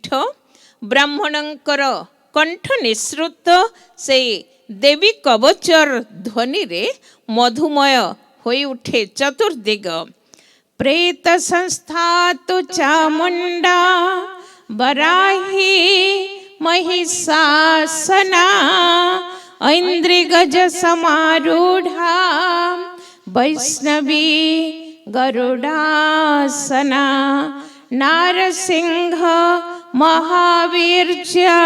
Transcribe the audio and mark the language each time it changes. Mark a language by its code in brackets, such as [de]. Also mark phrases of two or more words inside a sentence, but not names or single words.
[or] ବ୍ରାହ୍ମଣଙ୍କର କଣ୍ଠ ନିଃସୃତ ସେଇ ଦେବୀ କବଚର ଧ୍ୱନିରେ ମଧୁମୟ ହୋଇ ଉଠେ ଚତୁର୍ଦିଗ। [sa] ପ୍ରେତ ସଂସ୍ଥା ତୁ ଚାମୁଣ୍ଡା ବରାହି महिषासना ऐन्द्री गज समारूढ़ा वैष्णवी गरुडासना नारसिंह महावीर्य